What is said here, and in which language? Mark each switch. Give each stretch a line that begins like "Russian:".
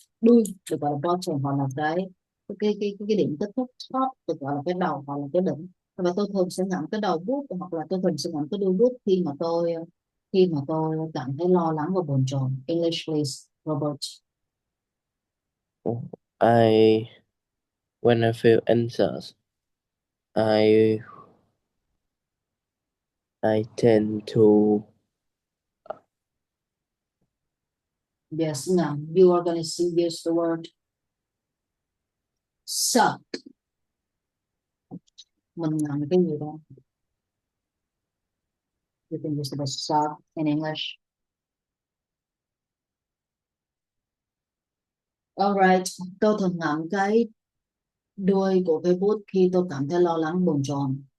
Vietnamese: Đuôi được gọi là bottom, hoặc là cái điểm kết thúc top được gọi là cái đầu, hoặc là cái đỉnh. Và tôi thường sẽ ngậm cái đầu bút, hoặc là tôi thường sẽ ngậm cái đuôi bút khi mà tôi cảm thấy lo lắng và bồn chồn.
English: English please, Robert. I when I feel anxious, I I tend to Yes, now you are going to use the word suck.
Vietnamese: Mình làm cái gì đó.
English: You can use the word suck in English.
Vietnamese: Alright, tôi thường ngậm cái đuôi của cây bút khi tôi cảm thấy lo lắng bồn chồn.